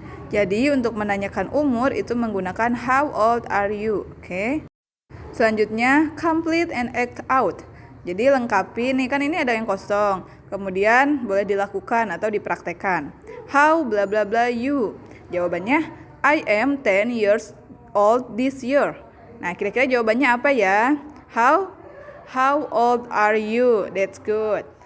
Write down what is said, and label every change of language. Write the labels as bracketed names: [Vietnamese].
[Indonesian] Jadi untuk menanyakan umur itu menggunakan [English] how old are you? Oke. Selanjutnya, complete and act out. [Indonesian] Jadi lengkapi nih, kan ini ada yang kosong. Kemudian boleh dilakukan atau dipraktekkan. [English] How bla bla bla you? Jawabannya I am 10 years old this year. [Indonesian] Nah, kira-kira jawabannya apa ya? [English] How old are you? That's good.